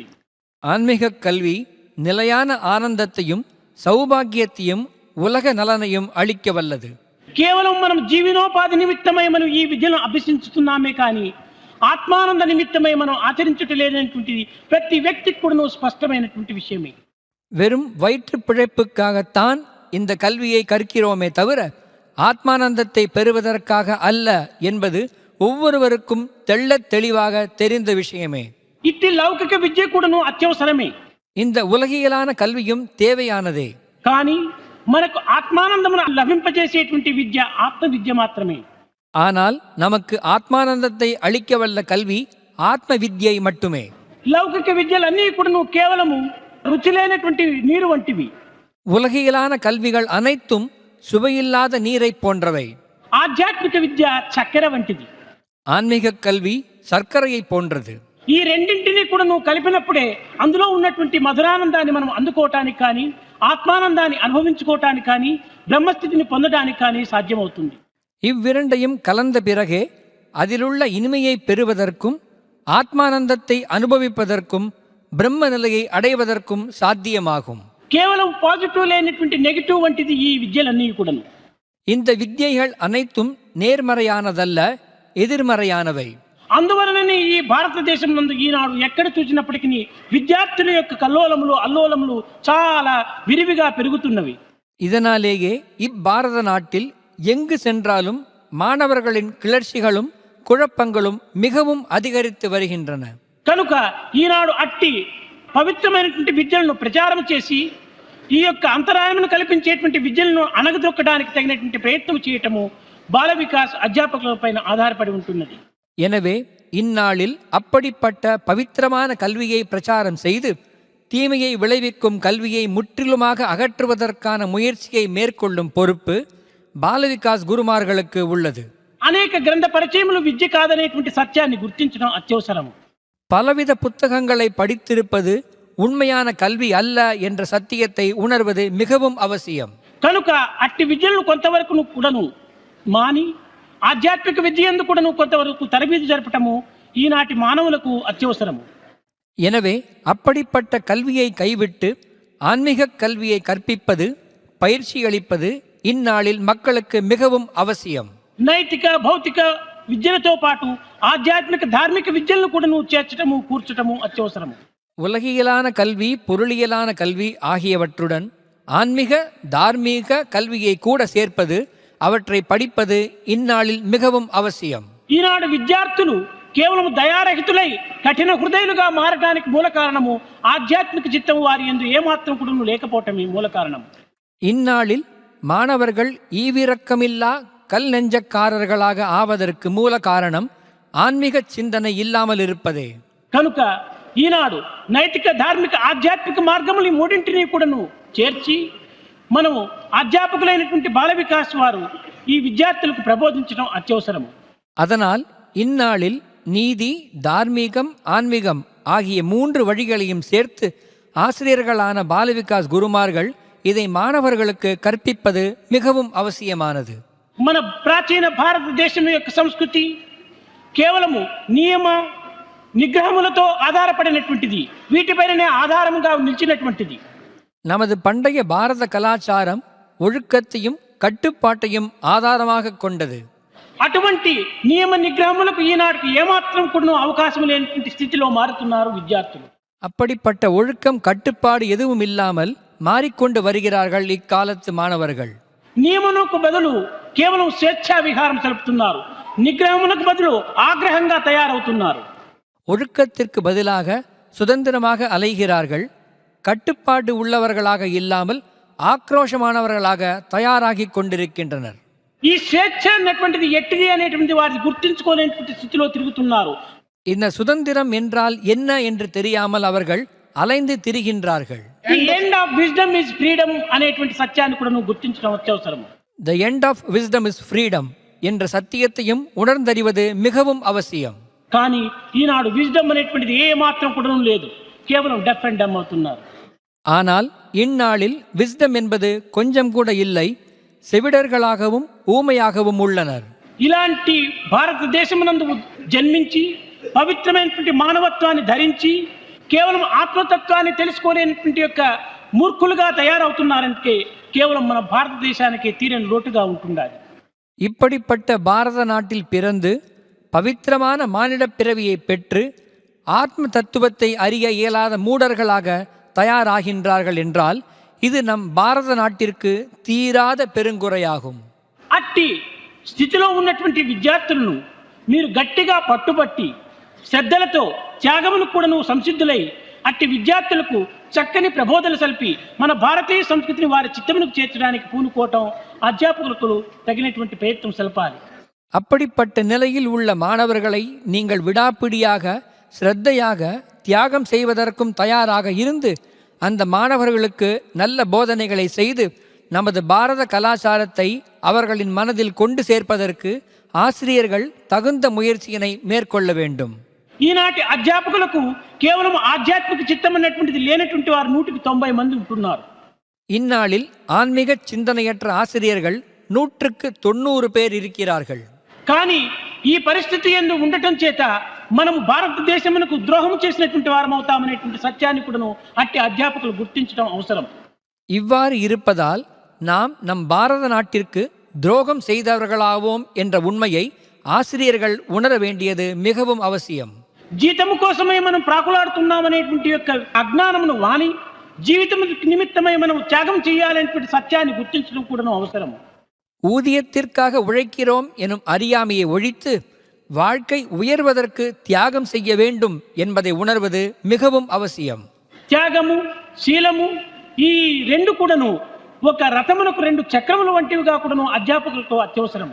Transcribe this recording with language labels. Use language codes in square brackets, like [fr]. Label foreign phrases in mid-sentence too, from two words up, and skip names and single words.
[ta] ஆன்மீக கல்வி நிலையான ஆனந்தத்தையும் சௌபாகியத்தையும் உலக நலனையும் அளிக்க வல்லது. [te] కేవలం మనం జీవనోపాధి నిమిత్తమై మనం ఈ విద్యను అభ్యసించుతున్నామే కానీ ఆత్మానంద నిమిత్తమై మనం ఆచరించటలేనటువంటిది ప్రతి వ్యక్తికి కూడా స్పష్టమైనటువంటి విషయమే. [ta] வெறும் வயிற்று பிழைப்புக்காகத்தான் இந்த கல்வியை கற்கிறோமே தவிர ஆத்மானந்தத்தை பெறுவதற்காக அல்ல என்பது ஒவ்வொருவருக்கும் தெள்ளத் தெளிவாக தெரிந்த விஷயமே. [te] ఇట్టి లౌకిక విద్య కూడాను అత్యవసరమే. [ta] இந்த உலகியலான கல்வியும் தேவையானதே. [te] కానీ మనకు ఆత్మానందమును లభింపజేసేటువంటి విద్య ఆత్మ విద్య మాత్రమే. [ta] ஆனால் நமக்கு ஆத்மானந்தத்தை அளிக்க வல்ல கல்வி ஆத்ம வித்யை மட்டுமே. [te] లౌకిక విద్యలన్నీ కూడాను కేవలము రుచి లేనటువంటి నీరు వంటివి. [ta] உலகியலான கல்விகள் அனைத்தும் சுவையில்லாத நீரை போன்றவை. [te] ఆధ్యాత్మిక విద్య చక్కెర వంటిది. [ta] ஆன்மீக கல்வி சர்க்கரையை போன்றது. [te] ఈ రెండింటినీ కూడా నువ్వు కలిపినప్పుడే అందులో ఉన్నటువంటి మధురానందాన్ని మనం అందుకోవటానికి కానీ ఆత్మానందాన్ని అనుభవించుకోవటానికి కానీ బ్రహ్మస్థితిని పొందడానికి కానీ సాధ్యమవుతుంది. [ta] இவ்விரண்டையும் கலந்த பிறகே அதிலுள்ள இனிமையை பெறுவதற்கும் ஆத்மானந்தத்தை அனுபவிப்பதற்கும் பிரம்ம நிலையை அடைவதற்கும் சாத்தியமாகும். [te] కేవలం పాజిటివ్ లేనటువంటి నెగిటివ్ వంటిది ఈ విద్యలన్నీ కూడాను. [ta] இந்த வித்யைகள் அனைத்தும் நேர்மறையானதல்ல, ఎదిర్మறையானவை. [te] అందువలననే ఈ భారతదేశం నందు ఈనాడు ఎక్కడ చూసినప్పటికీ విద్యార్థుల యొక్క కల్లోలములు అల్లోలములు చాలా విరివిగా పెరుగుతున్నవి. [ta] இதனாலேயே இப்பாரத நாட்டில் எங்கு சென்றாலும் மாணவர்களின் கிளர்ச்சிகளும் குழப்பங்களும் மிகவும் அதிகரித்து வருகின்றன. [te] కనుక ఈనాడు అట్టి పవిత్రమైనటువంటి విద్యలను ప్రచారం చేసి ఈ యొక్క అంతరాయమును కల్పించేటువంటి విద్యలను అణగదొక్కడానికి తగినటువంటి ప్రయత్నం చేయటము బాల వికాస్ అధ్యాపకులపైన ఆధారపడి ఉంటున్నది. [ta] எனவே இந்நாளில் அப்படிப்பட்ட பவித்திரமான கல்வியை பிரச்சாரம் செய்து தீமையை விளைவிக்கும் கல்வியை முற்றிலுமாக அகற்றுவதற்கான முயற்சியை மேற்கொள்ளும் பொறுப்பு బాలవికాస్ గురుమాர்களுக்கு உள்ளது. [te] అనేక గ్రంథ పరిచయములు విద్య కాదనేటువంటి సత్యాన్ని గుర్తించడం అత్యవసరము. [ta] பலவித புத்தகங்களை படித்திருப்பது உண்மையான கல்வி அல்ல என்ற சத்தியத்தை உணர்வது மிகவும் அவசியம். [te] కనుక అట్టి విద్యలను కొంతవరకు కూడాను మాని ఆధ్యాత్మిక విద్య యందు కూడాను కొంతవరకు తరబేదు జరపటము ఈనాటి మానవులకు అత్యవసరము. [ta] எனவே அப்படிப்பட்ட கல்வியை கைவிட்டு ஆன்மீக கல்வியை கற்பிப்பது, பயிற்சி அளிப்பது இந்நாளில் மக்களுக்கு மிகவும் அவசியம். [te] నైతిక భౌతిక విద్యలతో పాటు ఆధ్యాత్మిక ధార్మిక విద్యలను కూడా చేర్చటము కూర్చటము అత్యవసరము. [ta] உலகியலான கல்வி, பொருளியலான கல்வி ஆகியவற்றுடன் ஆன்மீக தார்மீக கல்வியை கூட சேர்ப்பது, அவற்றை படிப்பது இந்நாளில் மிகவும் அவசியம். [te] ఈనాడు విద్యార్థులు కేవలం దయారహితులై కఠిన హృదయులుగా మారడానికి మూల కారణము ఆధ్యాత్మిక చిత్తము వారి యందు ఏమాత్రం కూడా లేకపోవటమే మూల కారణం. [ta] இந்நாளில் மாணவர்கள் ஈவிரக்கமில்லா கல் நெஞ்சக்காரர்களாக ஆவதற்கு மூல காரணம் ஆன்மீக சிந்தனை இல்லாமல் இருப்பதே. [te] కనుక ఈనాడు నైతిక ధార్మిక ఆధ్యాత్మిక మార్గములు ఈ మూడింటిని కూడాను చేర్చి మనము అధ్యాపకులైనటువంటి బాల వికాస్ వారు ఈ విద్యార్థులకు ప్రబోధించడం అత్యవసరము. [ta] அதனால் இந்நாளில் நீதி, தார்மீகம், ஆன்மீகம் ஆகிய 3 வழிகளையும் சேர்த்து ஆசிரியர்களான பாலவிகாஸ் குருமார்கள் இதை மாணவர்களுக்கு கற்பிப்பது மிகவும் அவசியமானது. [te] మన ప్రాచీన భారతదేశం యొక్క సంస్కృతి కేవలము నియమ నిగ్రహములతో ఆధారపడినటువంటిది, వీటిపైనే ఆధారముగా నిలిచినటువంటిది. [ta] நமது பண்டைய பாரத கலாச்சாரம் ஒழுக்கத்தையும் கட்டுப்பாட்டையும் ஆதாரமாக கொண்டது. [te] అటువంటి నియమ నిగ్రహములకు ఈనాటికి ఏమాత్రం కూడా అవకాశం లేనటువంటి స్థితిలో మారుతున్నారు విద్యార్థులు. [ta] அப்படிப்பட்ட ஒழுக்கம் கட்டுப்பாடு எதுவும் இல்லாமல் மாறிக்கொண்டு வருகிறார்கள் இக்காலத்து மாணவர்கள். [te] నియమమునకు బదులు కేవలం స్వేచ్ఛా విహారం జరుపుతున్నారు, నిగ్రహమునకు బదులు ఆగ్రహంగా తయారవుతున్నారు. [ta] ஒழுக்கத்திற்கு பதிலாக சுதந்திரமாக அலைகிறார்கள், கட்டுப்பாடு உள்ளவர்களாக இல்லாமல் ஆக்ரோஷமானவர்களாக தயாராகி கொண்டிருக்கின்றனர். [te] ఈ స్వేచ్ఛ అన్నటువంటిది ఎట్టిది అనేటువంటి వారిని గుర్తించుకోలేనటువంటి స్థితిలో తిరుగుతున్నారు. [ta] இந்த சுதந்திரம் என்றால் என்ன என்று தெரியாமல் அவர்கள் அலைந்து திரிகின்றார்கள். [en] The end of wisdom is freedom [te] అనేటువంటి సత్యాన్ని కూడా నువ్వు గుర్తించడం అత్యవసరం. [en] The end of wisdom is freedom [ta] என்ற சத்தியத்தையும் உணர்ந்தறிவது மிகவும் அவசியம். [te] కానీ ఈనాడు విజ్డమ్ అనేటువంటిది ఏ మాత్రం కూడా లేదు, కేవలం [en] deaf and dumb [te] అవుతున్నారు. [ta] ஆனால் இந்நாளில் விஸ்டம் என்பது கொஞ்சம் கூட இல்லை, செவிடர்களாகவும் ஊமையாகவும் உள்ளனர். [te] ఇలాంటి భారతదేశమునందు జన్మించి పవిత్రమైనటువంటి మానవత్వాన్ని ధరించి కేవలం ఆత్మతత్వాన్ని తెలుసుకోలేనటువంటి యొక్క మూర్ఖులుగా తయారవుతున్నారంటే కేవలం మన భారతదేశానికి తీరని లోటుగా ఉంటుండాలి. [ta] இப்படிப்பட்ட பாரத நாட்டில் பிறந்து பவித்திரமான மானிடப் பிறவியை பெற்று ஆத்ம தத்துவத்தை அறிய இயலாத மூடர்களாக தயாராகின்றார்கள் என்றால் இது நம் பாரத நாட்டிற்கு தீராத பெருங்குறையாகும். [te] అట్టి స్థితిలో ఉన్నటువంటి విద్యార్థులను మీరు గట్టిగా పట్టుబట్టి శ్రద్ధలతో త్యాగమును కూడాను సంసిద్ధులై అట్టి విద్యార్థులకు చక్కని ప్రబోధనలు సల్పి మన భారతీయ సంస్కృతిని వారి చిత్తమునకు చేర్చడానికి పూనుకోవటం అధ్యాపకులకు తగినటువంటి ప్రయత్నం సల్పాలి. [ta] அப்படிப்பட்ட நிலையில் உள்ள மாணவர்களை நீங்கள் விடாப்பிடியாக, ஸ்ரத்தையாக, தியாகம் செய்வதற்கும் தயாராக இருந்து அந்த மாணவர்களுக்கு நல்ல போதனைகளை செய்து நமது பாரத கலாச்சாரத்தை அவர்களின் மனதில் கொண்டு சேர்ப்பதற்கு ஆசிரியர்கள் தகுந்த முயற்சியினை மேற்கொள்ள வேண்டும். [te] ఈనాటి అధ్యాపకులకు కేవలం ఆధ్యాత్మిక చిత్తం అన్నటువంటిది లేనటువంటి వారు 190 మంది ఉంటున్నారు. [ta] இந்நாளில் ஆன்மீக சிந்தனையற்ற ஆசிரியர்கள் 190 பேர் இருக்கிறார்கள். [te] కానీ ఈ పరిస్థితి యందు ఉండటం చేత మనము భారతదేశమునకు ద్రోహం చేసినటువంటి వారం అవుతామనేటువంటి సత్యాన్ని కూడాను అట్టి అధ్యాపకులు గుర్తించడం అవసరం. [ta] இவ்வாறு இருப்பதால் நாம் நம் பாரத நாட்டிற்கு துரோகம் செய்தவர்களாவோம் என்ற உண்மையை ஆசிரியர்கள் உணர வேண்டியது மிகவும் அவசியம். [te] జీతము కోసమే మనం ప్రాకులాడుతున్నామనేటువంటి యొక్క అజ్ఞానమును వాని జీవితం నిమిత్తమై మనం త్యాగం చేయాలనేటువంటి సత్యాన్ని గుర్తించడం కూడాను అవసరం. [ta] ஊதியத்திற்காக உழைக்கிறோம் எனும் அறியாமையை ஒழித்து வாழ்க்கை உயர்வதற்கு தியாகம் செய்ய வேண்டும் என்பதை உணர்வது மிகவும் அவசியம். [te] త్యాగము, శీలము, ఈ రెండు కూడాను ఒక రథమునకు రెండు చక్రములు వంటివిగా కూడాను అధ్యాపకులకు అత్యవసరం.